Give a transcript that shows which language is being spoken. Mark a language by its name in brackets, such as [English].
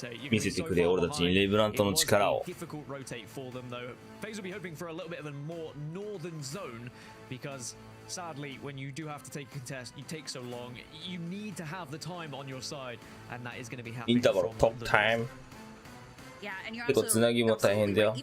[Japanese] 見せてくれ、俺たちにレブラントの力を。 [English] FaZe will be hoping for a little bit of a more northern zone because sadly, when you do have to take a contest, you take so long. You need to have the time on your side, and that is going to be happening. [Japanese] インターバル、トップタイム。結構つなぎも大変だよ。